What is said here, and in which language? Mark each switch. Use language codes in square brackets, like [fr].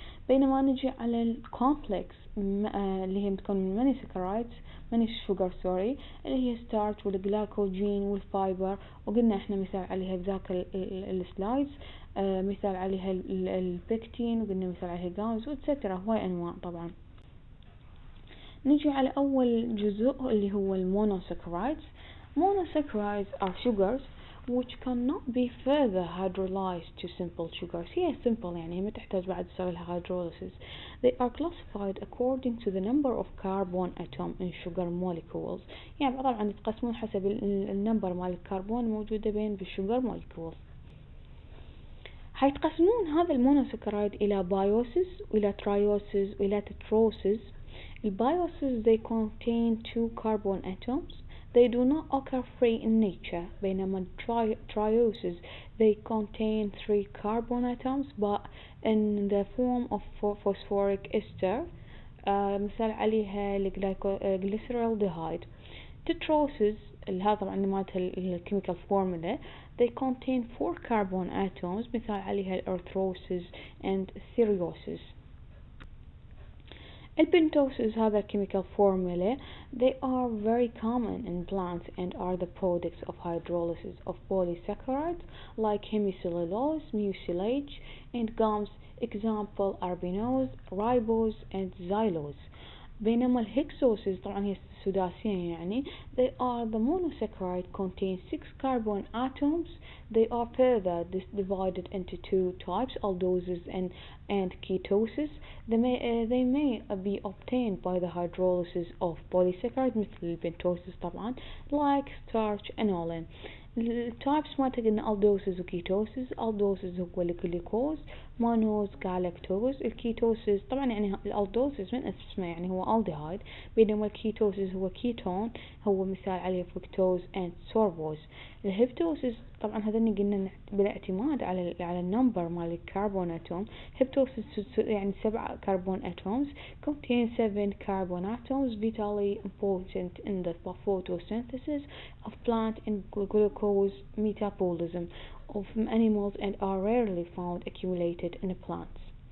[ar] بينما نجي على الكومبلكس اللي هي بتكون من ماني سكرايدز ماني شوجر اللي هي ستارش والجلايكوجين والفايبر، وقلنا احنا مثال عليها بذاك السلايدز. مثال عليها البكتين، وقلنا مثال عليها الجامز واتسترا، هواي انواع. طبعا نجي على اول جزء اللي هو المونوساكرايدز. [en] Monosaccharides are sugars which cannot be further hydrolyzed to simple sugars. [ar] هي simple يعني ما تحتاج بعد تسوي لها hydrolysis. [en] They are classified according to the number of carbon atom in sugar molecules. [ar] يعني طبعا يتقسمون حسب النمبر مال الكربون موجودة بين بالsugar molecules. حيتقسمون هذا المونوساكرايد إلى بايوسز وإلى ترايوسز وإلى تتروسز. [en] البايوسز they contain 2 carbon atoms. They do not occur free in nature. [ar] بينما [en] trioses they contain 3 carbon atoms but in the form of phosphoric ester. [ar] مثال عليها الجليسرالديهايد. Tetroses هذا طبعا مالتها الكيميكال فورمولا. [en] They contain 4 carbon atoms. [ar] مثال عليها الارثروسز and therioses. [en] Pentoses هذا chemical formula. They are very common in plants and are the products of hydrolysis of polysaccharides like hemicellulose, mucilage and gums. Example arbinose, ribose and xylose. [ar] بينما الهكسوسز طبعا هي السداسية يعني [en] they are the monosaccharide contain 6 carbon atoms. They are further divided into two types, aldoses and ketoses. They may be obtained by the hydrolysis of polysaccharide [ar] مثل البنتوسز طبعا [en] like starch aniline. [ar] التايبس ما قلنا aldoses وكيتوسز. aldoses هو الجلوكوز، مانوز جالكتوز. الكيتوسز طبعا يعني الالدوسز من اسمه يعني هو الديهايد، بينما الكيتوسز هو كيتون، هو مثال عليه فركتوز اند سوربوز. الهبتوسز طبعا هذني قلنا بالاعتماد على النمبر مال الكربون اتوم. هبتوسز يعني 7 كربون اتومز [en] contain 7 carbon atoms vitally important in the photosynthesis of plant and glucose metabolism of animals and are rarely found accumulated in plants.